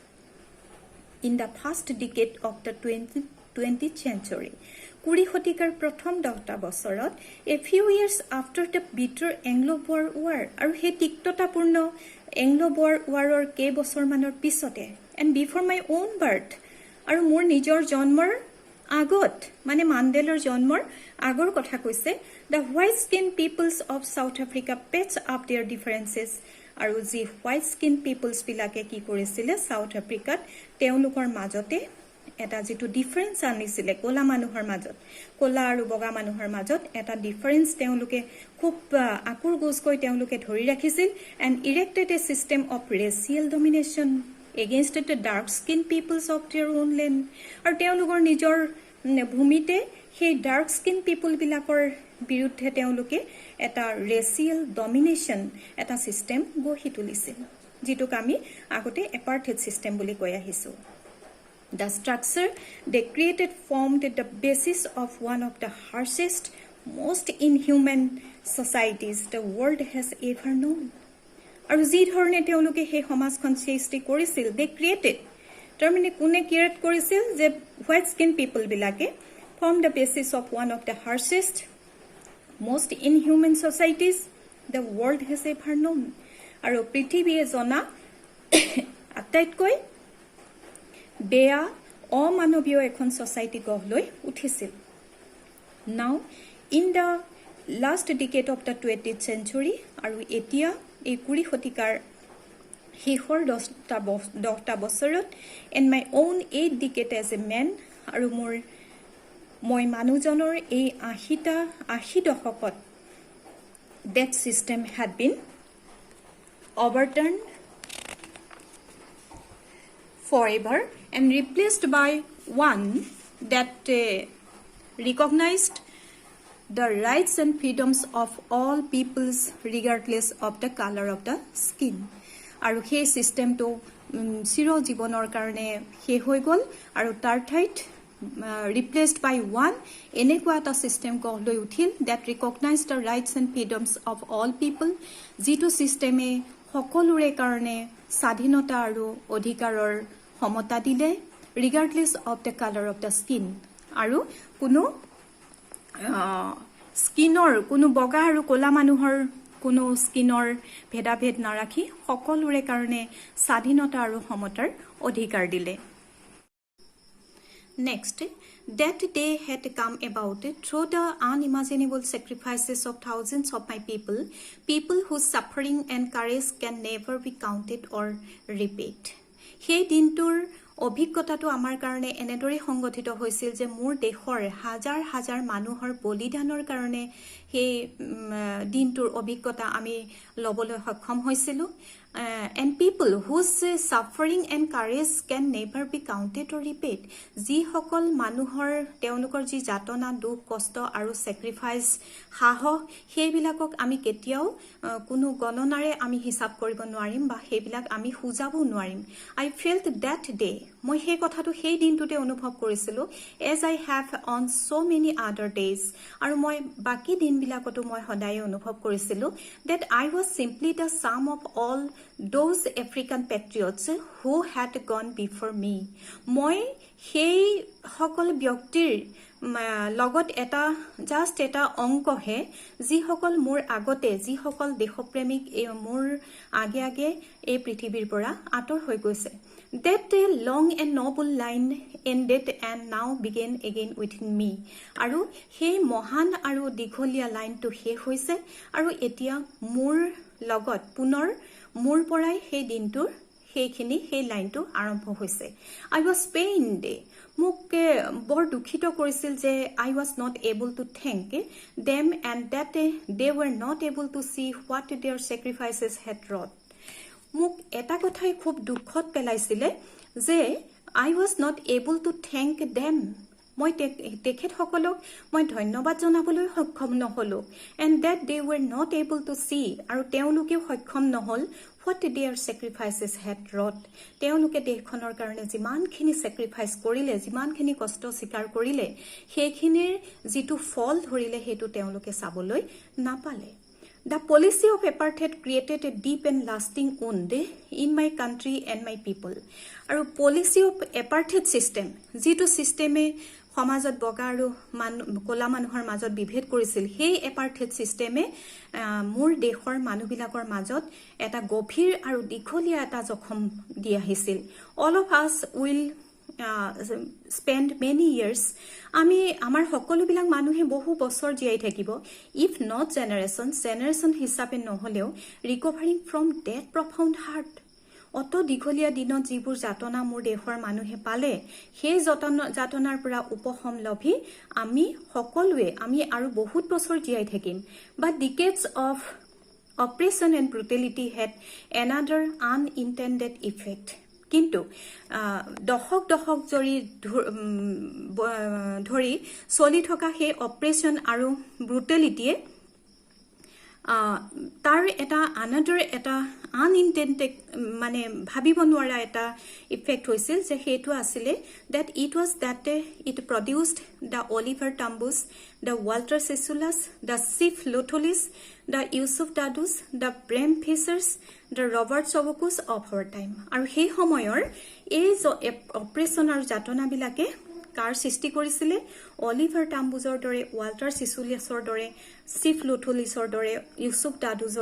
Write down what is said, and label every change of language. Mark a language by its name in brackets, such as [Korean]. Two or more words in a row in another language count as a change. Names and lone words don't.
[English] In the first decade of the 20th century, [Assamese] 20 শতিকাৰ প্ৰথম 10টা বছৰত [English] a few years after the bitter Anglo-Boer War [Assamese] আৰু সেই তিক্ততাপূৰ্ণ Anglo-Boer Warৰ কেইবছৰমানৰ পিছতে [English] and before my own birth [Assamese] আৰু মোৰ নিজৰ জন্মৰ আগত মানে মাণ্ডেলৰ জন্মৰ আগৰ কথা কৈছে [English] the white skinned peoples of South Africa patched up their differences [Assamese] আৰু যি [English] white skinned peoples [Assamese] বিলাকে কি কৰিছিলে সাউথ আফ্ৰিকাত তেওঁলোকৰ মাজতে এটা যেটো ডিফাৰেন্স আনিছিলে কোলা মানুহৰ মাজত কোলা আৰু বগা মানুহৰ মাজত এটা ডিফাৰেন্স তেওঁলোকে খুব আকুৰ গোজকৈ তেওঁলোকে ধৰি ৰাখিছিল [English] and erected a system of racial domination against the dark skinned peoples of their own land [Assamese] আৰু তেওঁলোকৰ নিজৰ ভূমিতে সেই [English] dark skin people [Assamese] বিলাকৰ বিৰুদ্ধে তেওঁলোকে এটা [English] racial domination [Assamese] এটা সিস্টেম গঢ়ি তুলিছিল যেটোক আমি আগতে [English] apartheid system [Assamese] বুলি কৈ আহিছো [English] The structure they created formed the basis of one of the harshest, most inhuman societies the world has ever known. [Assamese] আৰু যি ধৰণে তেওঁলোকে সেই সমাজখন সৃষ্টি কৰিছিল [English] they created [Assamese] তাৰমানে কোনে ক্ৰিয়েট কৰিছিল যে [English] white skin people বিলাকে form the basis of one of the harshest, most inhuman societies the world has ever known. [Assamese] আৰু পৃথিৱীয়ে জনা আটাইতকৈ বেয়া অমানৱীয় এখন সোসাইটি গঢ়লৈ উঠিছিল Now [English] in the last decade of the 20th century [Assamese] আৰু এতিয়া এই 20 শতিকাৰ শেষৰ 10টা বছৰত [English] in my own 8 decade as a man [Assamese] আৰু মই মানুহজনৰ এই 80 দশকত [English] that system had been overturned forever and replaced by one that recognized the rights and freedoms of all peoples regardless of the color of the skin. [Assamese] আৰু সেই সিস্টেমটো চিৰ জীৱনৰ কাৰণে শেষ হৈ গল আৰু তাৰ ঠাইত [English] replaced by one [Assamese] এনেকুৱা এটা সিস্টেম গঢ়লৈ উঠিল [English] that recognized the rights and freedoms of all people [Assamese] যিটো সিস্টেমে সকলোৰে কাৰণে স্বাধীনতা আৰু অধিকাৰৰ সমতা দিলে [English] regardless of the color of the skin [Assamese] আৰু কোনো স্কিনৰ কোনো বগা আৰু কোলা মানুহৰ কোনো স্কিনৰ ভেদাভেদ নাৰাখি সকলোৰে কাৰণে স্বাধীনতা আৰু সমতাৰ অধিকাৰ দিলে [English] Next, that day had come about through the unimaginable sacrifices of thousands of my people whose suffering and courage can never be counted or repaid. [Assamese] সেই দিনটোৰ অভিজ্ঞতাটো আমাৰ কাৰণে এনেদৰে সংগঠিত হৈছিল যে মোৰ দেশৰ হাজাৰ হাজাৰ মানুহৰ বলিদানৰ কাৰণে সেই দিনটোৰ অভিজ্ঞতা আমি ল'বলৈ সক্ষম হৈছিলোঁ [English] and people whose suffering and courage can never be counted or [Assamese] repaid যিসকল মানুহৰ তেওঁলোকৰ যি যাতনা দুখ কষ্ট আৰু sacrifice সাহস সেইবিলাকক আমি কেতিয়াও কোনো গণনাৰে আমি হিচাপ কৰিব নোৱাৰিম বা সেইবিলাক আমি খুজাব নোৱাৰিম [English] I felt that day [Assamese] মই সেই কথাটো সেই দিনটোতে অনুভৱ কৰিছিলোঁ [English] as I have on so many other days [Assamese] আৰু মই বাকি দিনবিলাকতো মই সদায় অনুভৱ কৰিছিলোঁ [English] that I was simply the sum of all those African patriots who had gone before me [Assamese] মই সেই সকল ব্যক্তিৰ লগত এটা জাস্ট এটা অংকহে যিসকল মোৰ আগতে যিসকল দেশপ্ৰেমিক মোৰ আগে আগে এই পৃথিৱীৰ পৰা আঁতৰ হৈ গৈছে [English] That long and noble line ended and now began again within me. [Assamese] আৰু সেই মহান আৰু দীঘলীয়া লাইনটো শেষ হৈছে আৰু এতিয়া মোৰ লগত পুনৰ মোৰ পৰাই সেই দিনটোৰ সেই লাইনটো আৰম্ভ হৈছে [English] I was pained [Assamese] মোক বৰ দুখিত কৰিছিল যে I [English] was not able to thank them and that they were not able to see what their sacrifices had wrought [Assamese] মোক এটা কথাই খুব দুখত পেলাইছিলে যে [English] I was not able to thank them [Assamese] মই তেখেতসকলক মই ধন্যবাদ জনাবলৈ সক্ষম নহলো [English] and that they were not able to see [Assamese] আৰু তেওঁলোকেও সক্ষম নহল [English] what their sacrifices had wrought [Assamese] তেওঁলোকে দেশখনৰ কাৰণে যিমানখিনি sacrifice কৰিলে যিমানখিনি কষ্ট স্বীকাৰ কৰিলে সেইখিনিৰ যিটো ফল ধৰিলে হেতু তেওঁলোকে চাবলৈ নাপালে [English] The policy of apartheid created a deep and lasting wound in my country and my people. আৰু policy of apartheid system, [Assamese] যিটো সিস্টেমে সমাজত বগা আৰু কলা মানুহৰ মাজত বিভেদ কৰিছিল, সেই [English] apartheid systeme [Assamese] মোৰ দেশৰ মানুহবিলাকৰ মাজত এটা গভীৰ আৰু দীঘলীয়া এটা জখম দি আহিছিল. [English] All of us will spend many years [Assamese] আমি আমাৰ সকলোবিলাক মানুহে বহু বছৰ জীয়াই থাকিব if [English] not generation [Assamese] হিচাপে নহলেও [English] recovering from that profound hurt [Assamese] অত দীঘলীয়া দিনত যিবোৰ যাতনা মোৰ দেশৰ মানুহে পালে সেই যাতনাৰ পৰা উপশম লভি আমি সকলোৱে আমি আৰু বহুত বছৰ জীয়াই থাকিম [English] but decades of oppression and brutality had another unintended effect [Assamese] কিন্তু দশক ধৰি চলি থকা সেই অপাৰেশন আৰু ব্ৰুটেলিটিয়ে তাৰ এটা another এটা unintended মানে ভাবিব নোৱাৰা এটা ইফেক্ট হৈছিল যে হেতু আছিল [English] that it was that it produced the Oliver Tambo's the Walter Sisulu's the Sif Luthulis the Yusuf Dadus the Prem Fishers the Robert Sobokus of our time [Assamese] আৰু সেই সময়ৰ এই অপাৰেশন আৰু যাতনা বিলাকে কাৰ সৃষ্টি কৰিছিলে অলিভাৰ টাম্বুজৰ দৰে ওয়াল্টাৰ সিসুলিয়াছৰ দৰে সিফ লুথুলিছৰ দৰে ইউসুফ দাদুজৰ